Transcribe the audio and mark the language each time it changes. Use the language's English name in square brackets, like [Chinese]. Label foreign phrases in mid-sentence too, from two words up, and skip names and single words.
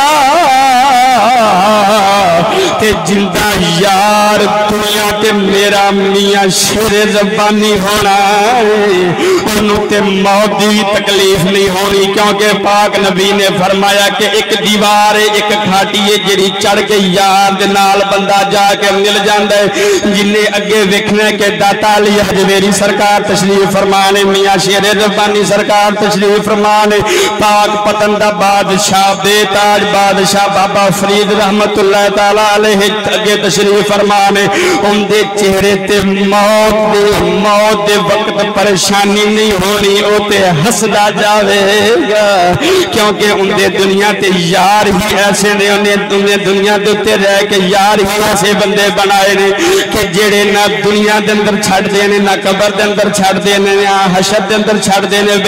[Punjabi] ਤੇ ਜ਼ਿੰਦਾ ਯਾਰ ਦੁਨੀਆ ਤੇ ਮੇਰਾ ਮੀਆਂ ਸ਼ੇਰੇ ਰੱਬਾਨੀ ਹੋਣਾ ਉਨ੍ਹਾਂ ਤੇ ਮੌਤ ਕੀ ਭੀ ਤਕਲੀਫ਼ ਨਹੀਂ ਹੋਣੀ, ਕਿਉਂਕਿ ਪਾਕ ਨਬੀ ਨੇ ਫ਼ਰਮਾਇਆ ਕਿ ਇਕ ਦੀਵਾਰ ਹੈ, ਇਕ ਘਾਟੀ ਹੈ ਜਿਹੜੀ ਚੜ੍ਹ ਕੇ ਯਾਰ ਦੇ ਨਾਲ ਬੰਦਾ ਜਾਕੇ ਮਿਲ ਜਾਤਾ ਹੈ। ਜਿਨ੍ਹਾਂ ਅੱਗੇ ਵੇਖਣਾ ਕੇ ਦਾਤਾ ਅਲੀ ਹਜਵੇਰੀ ਸਰਕਾਰ ਤਸ਼ਰੀਫ਼ ਫ਼ਰਮਾਣੇ, ਮੀਆਂ ਸ਼ੇਰੇ ਰੱਬਾਨੀ ਸਰਕਾਰ ਤਸ਼ਰੀਫ਼ ਫ਼ਰਮਾਣੇ, ਪਾਕ ਪਤਨ ਦਾ ਬਾਦਸ਼ਾਹ ਬੇਤਾਜ ਬਾਦਸ਼ਾਹ ਬਾਬਾ ਫ਼ਰੀਦ [Arabic] رحمة الله تعالى عليه [Punjabi] ਅੱਗੇ ਤਸ਼ਰੀਫ਼ ਫ਼ਰਮਾਣੇ, ਉਨਕੇ ਚਿਹਰੇ ਤੇ ਮੌਤ ਦੇ ਵਕਤ ਪਰੇਸ਼ਾਨੀ ਨਹੀਂ ਹੋਣੀ, ਵੋ ਤੇ ਹੱਸਦਾ ਜਾਵੇਗਾ, ਕਿਉਂਕਿ ਉਨਕੇ ਦੁਨੀਆ ਤੇ ਯਾਰ ਹੀ ਐਸੇ ਨੇ, ਉਨ੍ਹਾਂ ਦੁਨੀਆ ਕੇ ਉੱਤੇ ਰਹਿ ਕੇ ਯਾਰ ਹੀ ਐਸੇ ਬੰਦੇ ਬਣਾਏ ਨੇ ਕਿ ਜਿਹੜੇ ਨਾ ਦੁਨੀਆ ਕੇ ਅੰਦਰ ਛੱਡਦੇ ਨੇ, ਨਾ ਕਬਰ ਕੇ ਅੰਦਰ ਛੱਡਦੇ ਨੇ, ਨਾ ਹਸ਼ਰ ਕੇ ਅੰਦਰ ਛੱਡਦੇ ਨੇ।